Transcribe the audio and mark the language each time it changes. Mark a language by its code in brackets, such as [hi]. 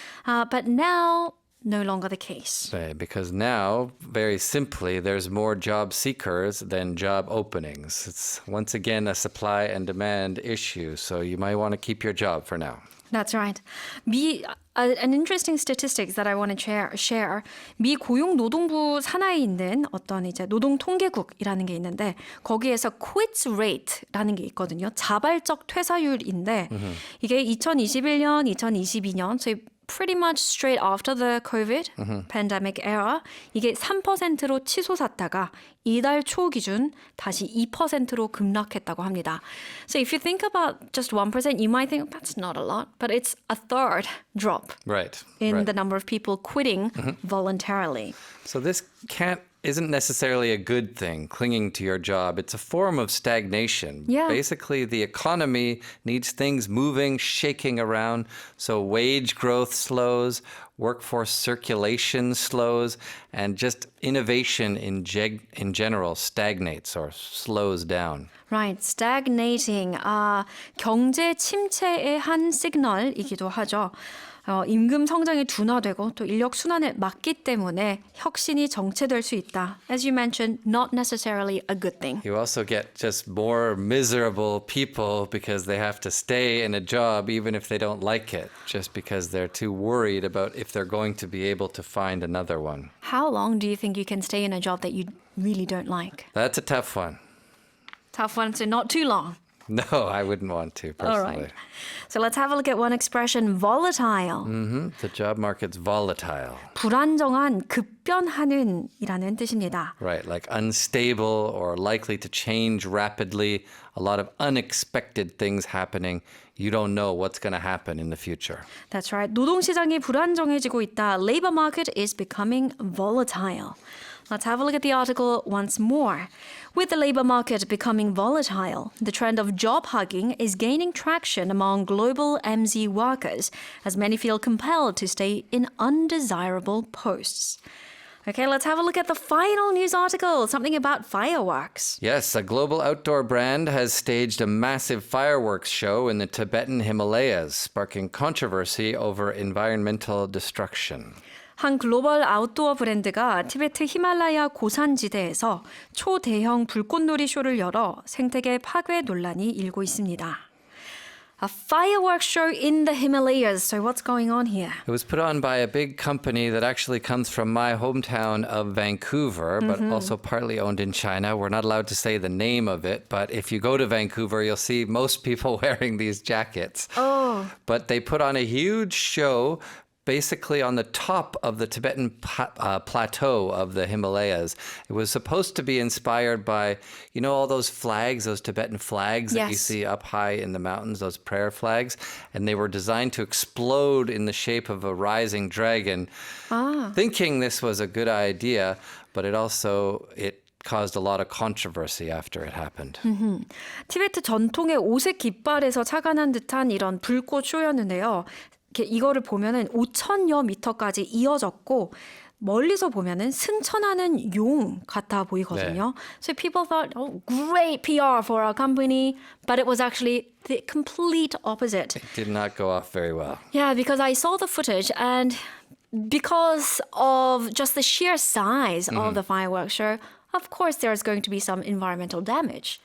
[en] But now, no longer the case. Right, because now, very simply, there's more job seekers than job openings. It's once again a supply and demand issue, so you might want to keep your job for now. That's right. An interesting statistics that I want to share. [ko] 미 고용노동부 산하에 있는 어떤 이제 노동통계국이라는 게 있는데 거기에서 quits rate라는 게 있거든요. 자발적 퇴사율인데 이게 2021년, 2022년, [en] so pretty much straight after the COVID pandemic era, [ko] 이게 3%로 치솟았다가 이달 초 기준 다시 2%로 급락했다고 합니다. [en] So if you think about just 1%, you might think that's not a lot, but it's a third drop in the number of people quitting voluntarily. So this isn't necessarily a good thing, clinging to your job. It's a form of stagnation. Yeah. Basically, the economy needs things moving, shaking around, so wage growth slows, workforce circulation slows, and just innovation in general stagnates or slows down. Right, stagnating. [ko] 경제 침체의 한 시그널이기도 하죠. 임금 성장이 둔화되고 또 인력 순환에 막기 때문에 혁신이 정체될 수 있다. [en] As you mentioned, not necessarily a good thing. You also get just more miserable people because they have to stay in a job even if they don't like it, just because they're too worried about if they're going to be able to find another one. How long do you think you can stay in a job that you really don't like? That's a tough one. Tough one, so not too long. No, I wouldn't want to, personally. All right. So let's have a look at one expression, volatile. The job market's volatile. [ko] 불안정한, 급변하는 이라는 뜻입니다. [en] Right, like unstable or likely to change rapidly. A lot of unexpected things happening. you don't know what's going to happen in the future. That's right. [ko] 노동시장이 불안정해지고 있다. [en] Labor market is becoming volatile. Let's have a look at the article once more. With the labor market becoming volatile, the trend of job hugging is gaining traction among global MZ workers, as many feel compelled to stay in undesirable posts. Okay, let's have a look at the final news article, something about fireworks. Yes, a global outdoor brand has staged a massive fireworks show in the Tibetan Himalayas, sparking controversy over environmental destruction. [ko] 한 글로벌 아웃도어 브랜드가 티베트 히말라야 고산지대에서 초대형 불꽃놀이 쇼를 열어 생태계 파괴 논란이 일고 있습니다. [en] A fireworks show in the Himalayas. So what's going on here? It was put on by a big company that actually comes from my hometown of Vancouver, but also partly owned in China. We're not allowed to say the name of it, but if you go to Vancouver, you'll see most people wearing these jackets. Oh. But they put on a huge show basically on the top of the Tibetan plateau of the Himalayas. It was supposed to be inspired by, you know, all those flags, those Tibetan flags that you Yes. see up high in the mountains, those prayer flags. And they were designed to explode in the shape of a rising dragon. Thinking this was a good idea, but it caused a lot of controversy after it happened. [ko] 티베트 전통의 오색 깃발에서 착안한 듯한 이런 불꽃 쇼였는데요. 이거를 보면은 5,000여 미터까지 이어졌고 멀리서 보면은 승천하는 용 같아 보이거든요. [en] So people thought, oh, great PR for our company, but it was actually the complete opposite. It did not go off very well. Yeah, because I saw the footage and because of just the sheer size of the fireworks show, of course, there's going to be some environmental damage.